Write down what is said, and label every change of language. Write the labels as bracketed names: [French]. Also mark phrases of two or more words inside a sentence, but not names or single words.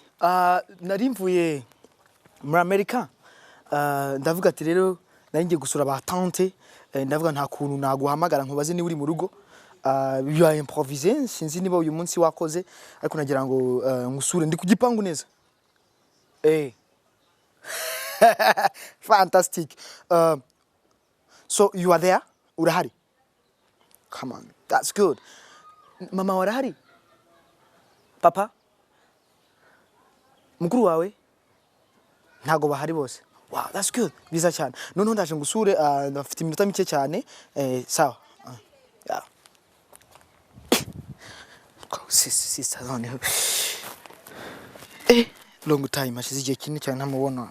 [Kinyarwanda] Nari mvuye muri Amerika. Ndavuga ati rero nari ngiye gusura ba tante. Ndavuga nta kuntu naguhamagara nkubaze ni uri mu rugo. Biba improviser sinzi niba uyu munsi wakoze ariko nagira ngo ngusure ndi ku gipangu neza. [English] Fantastic. So you are there? Urahari? Come on, that's good. [Kinyarwanda] Mama warahari? Papa? Mukuru wawe? Ntago bahari bose. [English] Wow, that's good. [Kinyarwanda] Biza cyane. None ndaje ngusure ndafite iminota mike cyane. Sawa. [English] Yeah. Sister zone. Long time [Kinyarwanda] ashize igihe kinini cyane ntamubona.